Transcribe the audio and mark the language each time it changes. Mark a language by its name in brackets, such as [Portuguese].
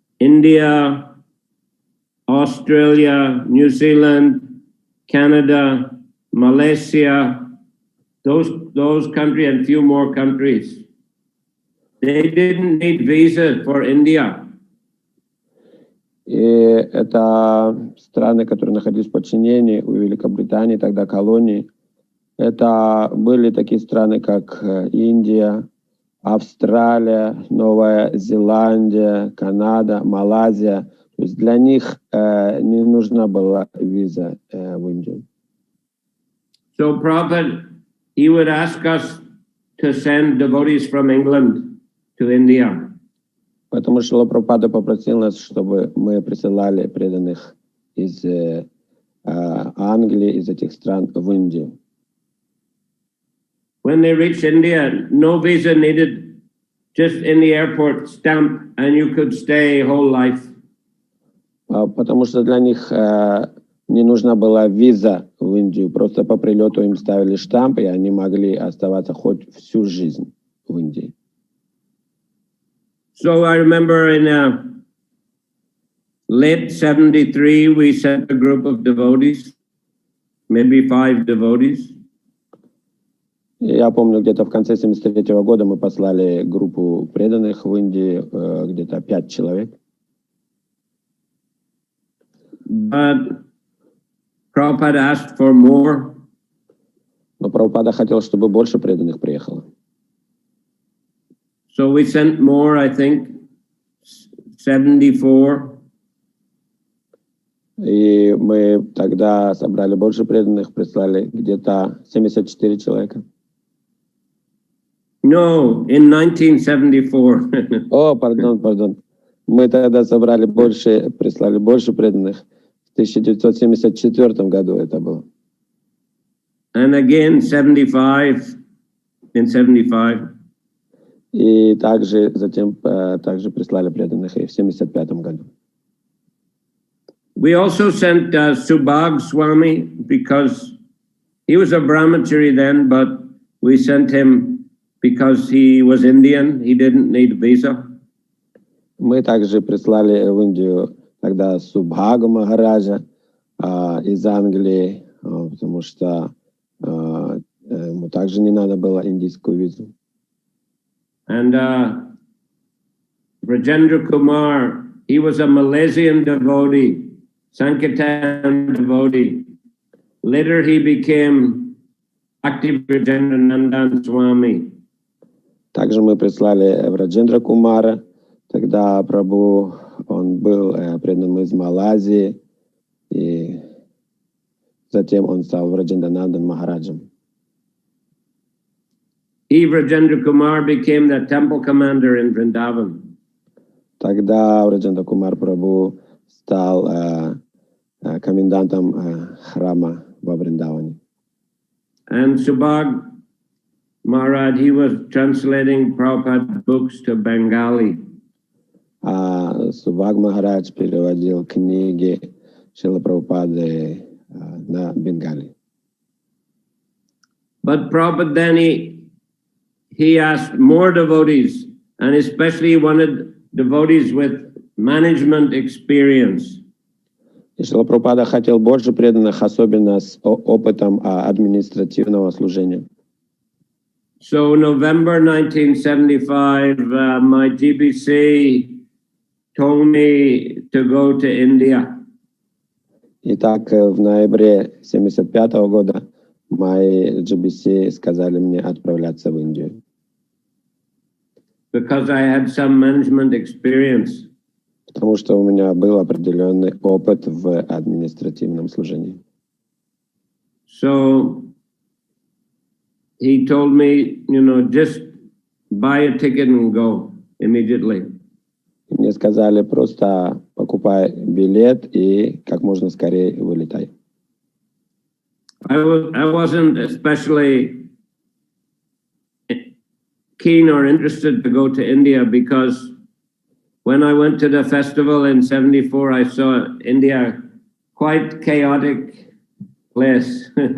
[English] India, Australia, New Zealand, Canada, Malaysia, those countries and few more countries. They didn't need visa for India. [Russian] И это страны, которые находились в подчинении у Великобритании, тогда колонии. Это были такие страны, как Индия, Австралия, Новая Зеландия, Канада, Малайзия. То есть для них не нужна была виза в Индию. [English] So Prabhupada, he would ask us to send devotees from England to India. [Russian] Поэтому Шрила Прабхупада попросил нас, чтобы мы присылали преданных из Англии, из этих стран в Индию. [English] When they reached India, no visa needed, just in the airport stamp, and you could stay whole life. [Russian] Потому что для них не нужна была виза в Индию, просто по прилету им ставили штамп, и они могли оставаться хоть всю жизнь в Индии. [English] So I remember in late 73, we sent a group of devotees, maybe 5 devotees. [Russian] Я помню, где-то в конце 73-го года мы послали группу преданных в Индии, где-то 5 человек. [English] But Prabhupada asked for more. [Russian] Но Прабхупада хотел, чтобы больше преданных приехало. [English] So we sent more, I think, 74. [Russian] И мы тогда собрали больше преданных, прислали где-то 74 человека. [English] No, in 1974. [Russian] О, пардон. Мы тогда собрали больше, прислали больше преданных. В 1974 году это было. [English] And again, 75, in 75. [Russian] И также затем также прислали преданных и в 75 году. [English] We also sent Subhag Swami because he was a brahmachari then, but we sent him because he was Indian. He didn't need visa. [Russian] Мы также прислали в Индию тогда Субхагу Махараджа из Англии, потому что ему также не надо было индийскую визу. [English] And Rajendra Kumar, he was a Malaysian devotee, Sankirtan devotee. Later he became Active Rajendra Nandan Swami. [Russian] Также мы прислали Раджендра Кумара. Тогда Прабху, он был преданным из Малайзии, и затем он стал Раджендранандан Махараджем. [English] Rajendra Kumar became the temple commander in Vrindavan. [Russian] Тогда Раджендра Кумар Прабху стал комендантом храма во Вриндаване. [English] And Subhag Maharaj, he was translating Prabhupada's books to Bengali. [Russian] Субхаг Махарадж переводил книги Шрилы Прабхупады на Бенгали. [English] But Prabhupada then he asked more devotees, and especially he wanted devotees with management experience. [Russian] И Шрила Прабхупада хотел больше преданных, особенно с опытом административного служения. [English] So November 1975, my GBC told me to go to India. [Russian] Итак, в ноябре 1975 года мои GBC сказали мне отправляться в Индию. [English] Because I had some management experience. [Russian] Потому что у меня был определенный опыт в административном служении. [English] So he told me, just buy a ticket and go immediately. [Russian] Мне сказали, просто покупай билет и как можно скорее вылетай. [English] I wasn't especially keen or interested to go to India because when I went to the festival in 74, I saw India quite chaotic place.